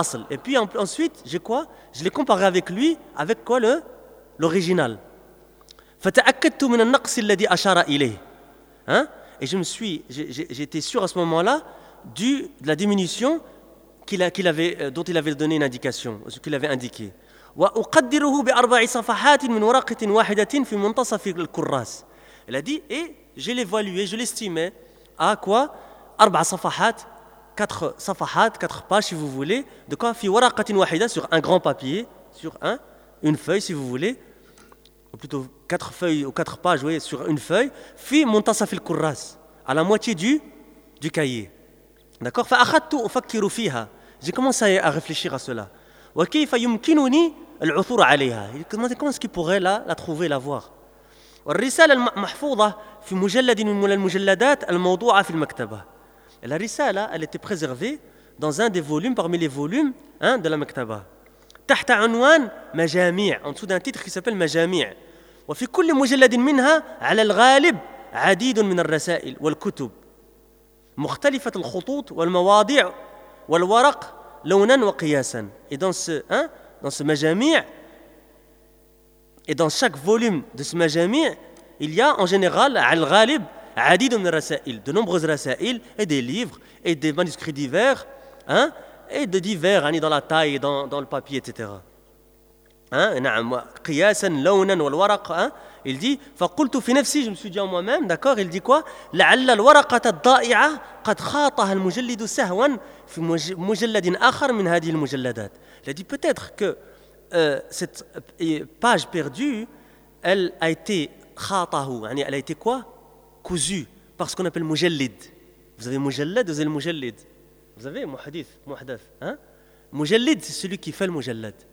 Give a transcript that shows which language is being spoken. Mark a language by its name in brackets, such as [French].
[French] Et puis ensuite, je l'ai comparé avec lui, avec quoi? L'original. [Arabic] فتأكدت من النقص الذي أشار إليه. Hein? [French] Et je me suis, j'étais sûr à ce moment-là de la diminution dont il avait donné une indication, ce qu'il avait indiqué. [Arabic] وأقدره بأربع صفحات من ورقة واحدة في منتصف الكراس. [French] Il a dit, et je l'évaluais, je l'estimais à quoi? [Arabic] أربع صفحات, [French] quatre صفحات, quatre pages, si vous voulez, de quoi? [Arabic] في ورقة واحدة, [French] sur un grand papier, sur un, une feuille, si vous voulez, ou plutôt quatre feuilles ou quatre pages, oui, sur une feuille, [Arabic] في منتصف الكراس, [French] à la moitié du cahier. D'accord? [Arabic] فأخذت أفكر فيها. [French] J'ai commencé à réfléchir à cela. [Arabic] وكيف يمكنني العثور عليها؟ [French] Comment est-ce qu'il pourrait la trouver, la voir? [Arabic] والرسالة المحفوظة في مجلد من المجلدات الموضوعة في المكتبة. [French] La risala, elle était préservée dans un des volumes, parmi les volumes, hein, de la maktaba. [Arabic] تحت عنوان مجاميع, [French] en dessous d'un titre qui s'appelle مجاميع. [Arabic] وفي كل مجلد منها على الغالب عديد من الرسائل والكتب مختلفة الخطوط والمواضيع والورق لونًا وقياسًا. [French] Et dans ce, hein, dans ce مجاميع, et dans chaque volume de ce مجاميع, il y a en général [Arabic] على الغالب عديد من الرسائل, [French] de nombreuses رسائل, et des livres, et des manuscrits divers, hein, et de divers, hein, dans la taille, dans le papier, etc. [Arabic] نعم, قياسا لونا والورق, [French] hein, il dit, [Arabic] فقلت في نفسي, [French] je me suis dit en moi-même, d'accord, il dit quoi? [Arabic] لعل الورقة الضائعة قد خاطها المجلد سهوا في مجلد آخر من هذه المجلدات. [French] Il a dit peut-être que cette page perdue, elle a été خاطه, يعني elle a été quoi? Cousu, par ce qu'on appelle Mujallid. Vous avez Mujallid, vous avez le Mujallid. Vous avez Muhadith, Muhadath. Hein? Mujallid, c'est celui qui fait le Mujallid.